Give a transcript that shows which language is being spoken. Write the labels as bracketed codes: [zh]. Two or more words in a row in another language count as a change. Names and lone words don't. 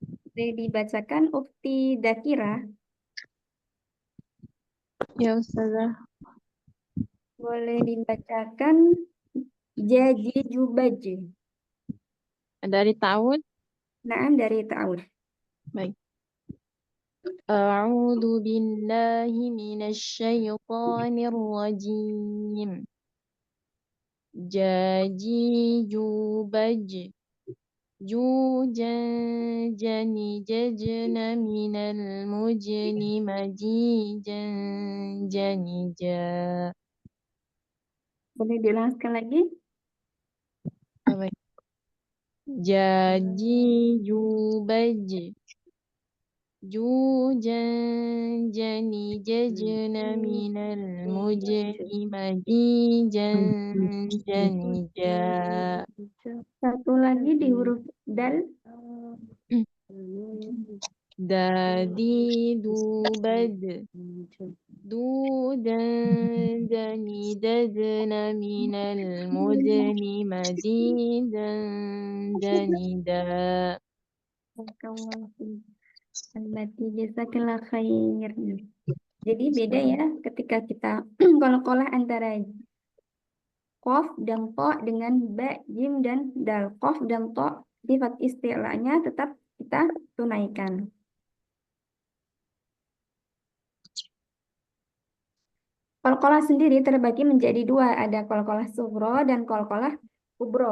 [id] Boleh dibacakan Ukti Dakira. Ya Ustazah. Boleh dibacakan Jaji Jubaji. Dari tahun. Naam dari ta'ud. Baik. [ar] أعوذ بالله من الشيطان الرجيم. Jaji jubaj. Jujan jani jajna minal mujni majijan janija. [id] Boleh diulangi lagi? Baik. Jaji jubaj. Jujan jani jajna minal mujni majijan janija. Satu lagi di huruf dal. Dadi dubad. Dudan dani dajna minal mudni madidan janida. Allati [ar] جزاك الله خير. [id] Jadi beda ya ketika kita kol-kolah antara qaf dan to dengan ba, jim dan dal. Qaf dan to sifat isti'lanya tetap kita tunaikan. Qalqalah sendiri terbagi menjadi dua, ada [ar] قلقلة صغرى [id] dan [ar] قلقلة كبرى.